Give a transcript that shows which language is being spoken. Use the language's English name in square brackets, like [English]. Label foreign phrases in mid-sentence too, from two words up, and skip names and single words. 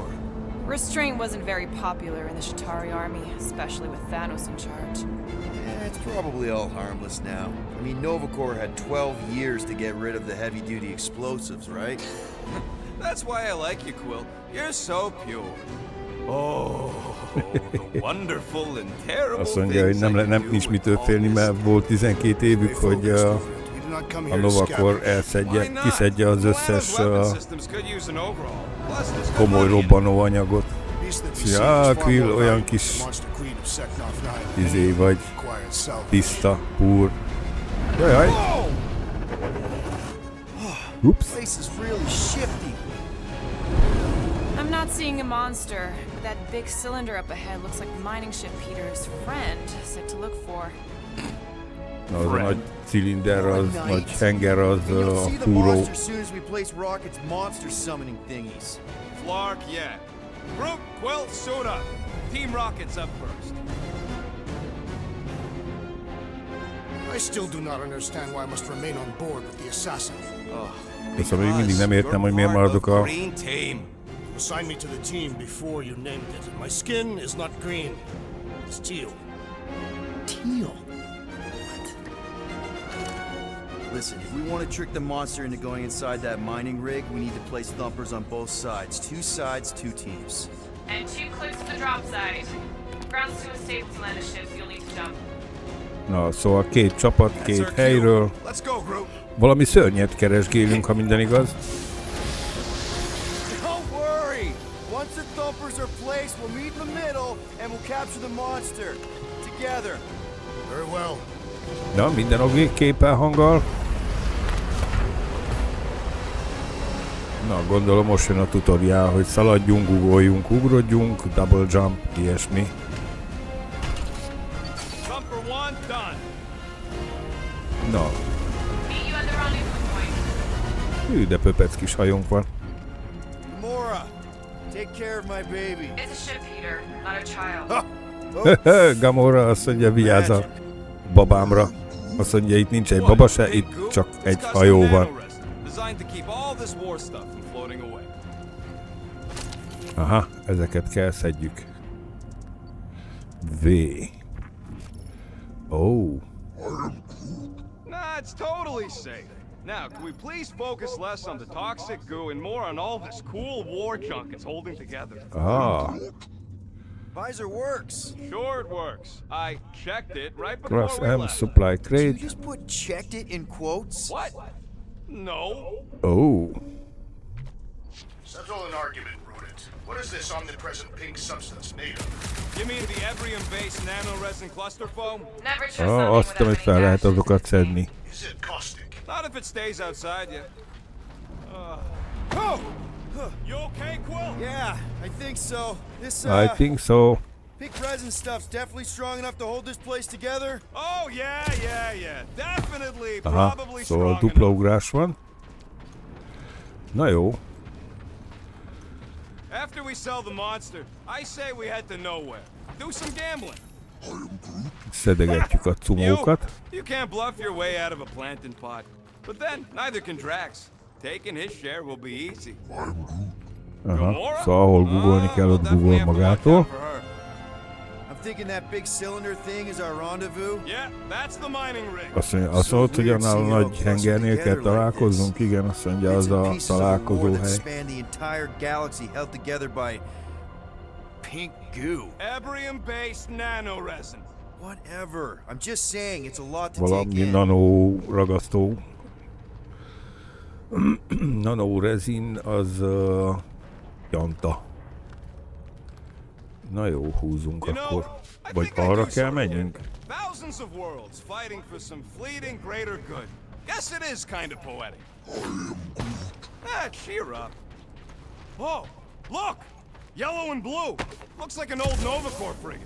[English] Restraint wasn't very popular in the Shatari army, especially with Thanos in charge. It's probably all harmless now. I mean, Nova Corps had 12 years to get rid of the heavy-duty explosives, right? That's why I like you, Quill. You're so pure. Oh, the wonderful and terrible [Hungarian] Azt mondja, hogy nem nincs mitől félni, mert volt 12 évük, hogy a Nova Corps kiszedje az összes komoly robbanóanyagot. Ja, Quill olyan kis izé vagy, tiszta, púr. Jajjaj! Ups! [English] Place is really shifty. I'm not seeing a monster, but that big cylinder up ahead looks like the mining ship Peter's friend said to look for. [Hungarian] Na, az a nagy cilinder, az nagy henger, az [English] And you'll [Hungarian] a [English] see the [Hungarian] fúró. [English] monster as soon as we place Rocket's monster summoning thingies. Flark, yeah. Groot, Quill, suit up. Team Rocket's up first. I still do not understand why I must remain on board with the assassin. [Hungarian] Szóval még mindig nem értem, hogy miért maradok a... [English] Green team. You assigned me to the team before you named it. My skin is not green. It's teal. Teal. What? Listen, if we want to trick the monster into going inside that mining rig, we need to place thumpers on both sides. 2 sides, 2 teams. And 2 clips to the drop site. Grounds to a safe to land a ship, you'll need to jump. [Hungarian] Na, szóval 2 csapat, 2 helyről. [English] Let's go, Groot. [Hungarian] Valami szörnyet keresgélünk, ha minden igaz. [English] Don't worry! Once the thumpers are placed, we'll meet in the middle and we'll capture the monster. Together. Very well. [Hungarian] Na, minden oké, képpel, hanggal. Na, gondolom most jön a tutoriál, hogy szaladjunk, ugorjunk, ugrodjunk, [English] double jump, [Hungarian] ilyesmi. [English] Thumper 1, done. [Hungarian] Na, [English] Meet you at the rendezvous point. [Hungarian] de pöpec kis hajónk van. [English] Gamora, take care of my baby. It's a ship, Peter, not a child. [Hungarian] Gamora azt mondja, vigyázz a babámra. Azt mondja, itt nincs egy baba se, itt csak egy hajó van. [English] Designed to keep all this war stuff from floating away. [Hungarian] Aha, ezeket kell szedjük. V. Oh. [English] Nah, it's totally safe. Now, can we please focus less on the toxic goo and more on all this cool war junk it's holding together? Ah. Visor works. Sure it works. I checked it right before Cross we M left. supply Did you crate. just put checked it in quotes? What? No. Oh. Settle an argument, rodent. What is this omnipresent pink substance made of? You mean the Ebrium-based nano-resin cluster foam? Never trust [Hungarian] Ah, [English] something [Hungarian] azt tudom, hogy [English] without [Hungarian] fel [English] any [Hungarian] lehet [English] dashes. [Hungarian] azokat szedni. [English] Is it caustic? Not if it stays outside you. Oh! You okay, Quill? Yeah, I think so. This I think so. pink resin stuff's definitely strong enough to hold this place together. Oh, yeah. Definitely, [Hungarian] Aha, [English] probably [Hungarian] szóval [English] strong [Hungarian] dupla [English] enough. [Hungarian] ugrás van. Na jó, [English] After we sell the monster, I say we head to nowhere. Do some gambling. [Hungarian] szedegetjük a cumókat. [English] You can't bluff your way out of a plantain pot. But then, neither can Drax. Taking his share will be easy. [Hungarian] Aha, szóval ahol googolni kell, ott [English] definitely [Hungarian] googol [English] have to watch [Hungarian] magától. [English] out for her. I'm thinking that big cylinder thing is our rendezvous. Yeah, that's the mining rig. [Hungarian] Azt mondta, hogy annál a nagy hengernél kell találkoznunk. Igen, azt mondja, az [English] Bits and [Hungarian] a [English] pieces of a war [Hungarian] találkozó [English] that [Hungarian] hely. [English] span the entire galaxy held together by pink goo. Ebrium-based nano-resin. Whatever. I'm just saying it's a lot to [Hungarian] Valami [English] take in. [Hungarian] nano ragasztó. Nano rezin az janta. Na jó, húzunk [English] You know, [Hungarian] akkor. [English] I [Hungarian] Vagy [English] think I [Hungarian] arra [English] do [Hungarian] kell [English] sort of [Hungarian] menjünk? [English] get thousands of worlds fighting for some fleeting greater good. Guess it is kind of poetic. Cheer up. Oh, look! Yellow and blue. Looks like an old Nova Corps frigate.